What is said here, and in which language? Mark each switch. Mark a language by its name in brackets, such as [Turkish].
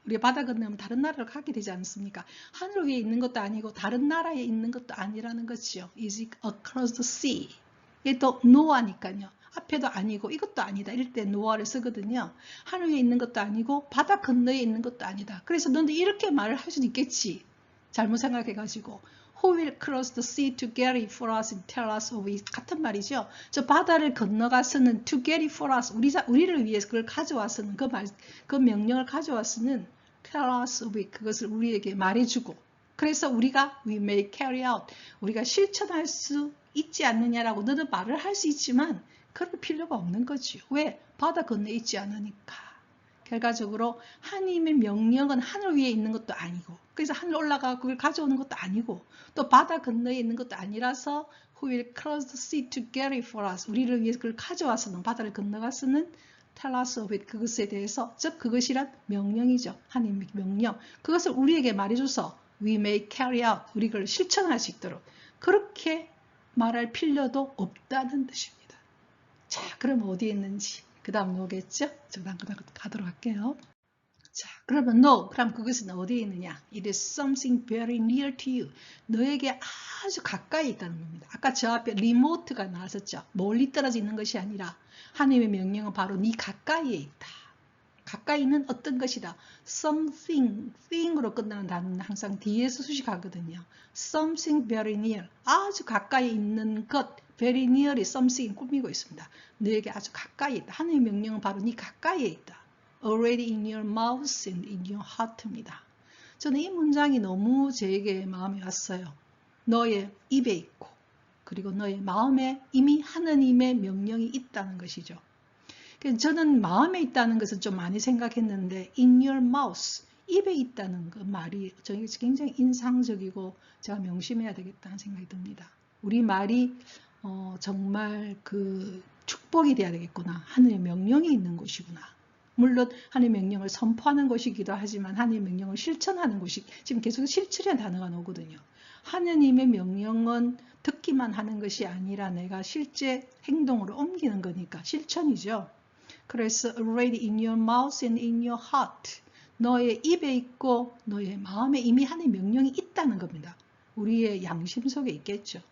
[Korean] 우리가 바다 건너면 다른 나라로 가게 되지 않습니까? 하늘 위에 있는 것도 아니고 다른 나라에 있는 것도 아니라는 것이죠. [English] Is it across the sea. [Korean] 이게 또 no아니까요. 앞에도 아니고 이것도 아니다. 이럴 때 노아를 쓰거든요. 하늘 위에 있는 것도 아니고 바다 건너에 있는 것도 아니다. 그래서 너는 이렇게 말을 할 수도 있겠지. 잘못 생각해가지고 [English] Who will cross the sea to get it for us and tell us of it? [Korean] 같은 말이죠. 저 바다를 건너가서는 [English] to get it for us, [Korean] 우리를 위해서 그걸 가져와서는 그 명령을 가져와서는 [English] tell us of it, [Korean] 그것을 우리에게 말해주고, 그래서 우리가 [English] we may carry out, [Korean] 우리가 실천할 수 있지 않느냐라고 너는 말을 할 수 있지만 그럴 필요가 없는 거지. 왜? 바다 건너에 있지 않으니까. 결과적으로 하나님의 명령은 하늘 위에 있는 것도 아니고 그래서 하늘 올라가 그걸 가져오는 것도 아니고 또 바다 건너에 있는 것도 아니라서 [English] Who will cross the sea to get it for us. [Korean] 우리를 위해서 그걸 가져와서는 바다를 건너가서는 [English] tell us of it. [Korean] 그것에 대해서 즉 그것이란 명령이죠. 하나님의 명령. 그것을 우리에게 말해줘서 [English] we may carry out. [Korean] 우리 그걸 실천할 수 있도록 그렇게 말할 필요도 없다는 뜻입니다. 자, 그럼 어디에 있는지 그 다음 노겠죠? 저 다음 가도록 할게요. 자, 그러면 no. 그럼 그것은 어디에 있느냐? [English] It is something very near to you. [Korean] 너에게 아주 가까이 있다는 겁니다. 아까 저 앞에 remote가 나왔었죠. 멀리 떨어져 있는 것이 아니라 하나님의 명령은 바로 네 가까이에 있다. 가까이는 어떤 것이다. something, thing으로 끝나는 단어는 항상 뒤에서 수식하거든요. [English] something very near. [Korean] 아주 가까이 있는 것. [English] very near [Korean] 이 something 꾸미고 있습니다. 너에게 아주 가까이 있다. 하나님의 명령은 바로 네 가까이에 있다. [English] already in your mouth and in your heart입니다. [Korean] 저는 이 문장이 너무 제게 마음에 왔어요. 너의 입에 있고 그리고 너의 마음에 이미 하나님의 명령이 있다는 것이죠. 저는 마음에 있다는 것은 좀 많이 생각했는데 [English] in your mouth, [Korean] 입에 있다는 그 말이 저에게 굉장히 인상적이고 제가 명심해야 되겠다는 생각이 듭니다. 우리 말이 정말 그 축복이 돼야 되겠구나. 하늘의 명령이 있는 곳이구나. 물론 하나님의 명령을 선포하는 것이기도 하지만 하나님의 명령을 실천하는 것이 지금 계속 실천이라는 단어가 나오거든요. 하나님의 명령은 듣기만 하는 것이 아니라 내가 실제 행동으로 옮기는 거니까 실천이죠. [English] 그래서 already in your mouth and in your heart. [Korean] 너의 입에 있고 너의 마음에 이미 하나님의 명령이 있다는 겁니다. 우리의 양심 속에 있겠죠.